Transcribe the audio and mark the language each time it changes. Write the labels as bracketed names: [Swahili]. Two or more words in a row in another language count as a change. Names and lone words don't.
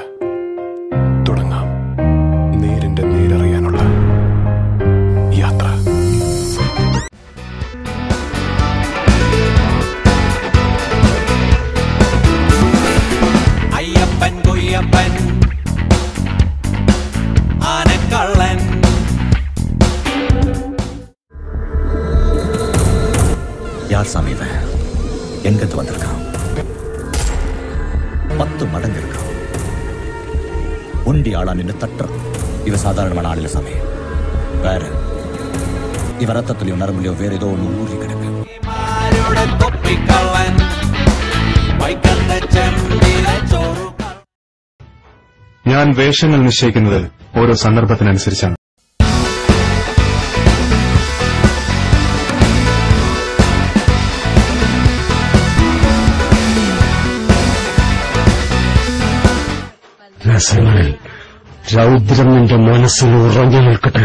[Malayalam] തുടങ്ങാം നേരിന്റെ നേരറിയാനുള്ള യാത്ര. അയ്യപ്പൻ കൊയ്യപ്പൻ ആനക്കള്ളൻ. [Tamil] யார் சாமி இவன்? எங்கிருந்து வந்திருக்கான்? 10 மடங்கு இருக்கான். ஒண்டி ஆளா நின்று தட்டுறான். இவ சாதாரணமான ஆளில சாமி. வேற இவ ரத்தத்திலையும் நரம்புலையோ வேற ஏதோ ஒன்று ஊறி கிடக்கு. [Malayalam] ഞാൻ വേഷങ്ങൾ നിശ്ചയിക്കുന്നത് ഓരോ സന്ദർഭത്തിനനുസരിച്ചാണ്. രസങ്ങളിൽ രൗദ്രം നിന്റെ മനസ്സിൽ ഉറഞ്ഞു നിൽക്കട്ടെ.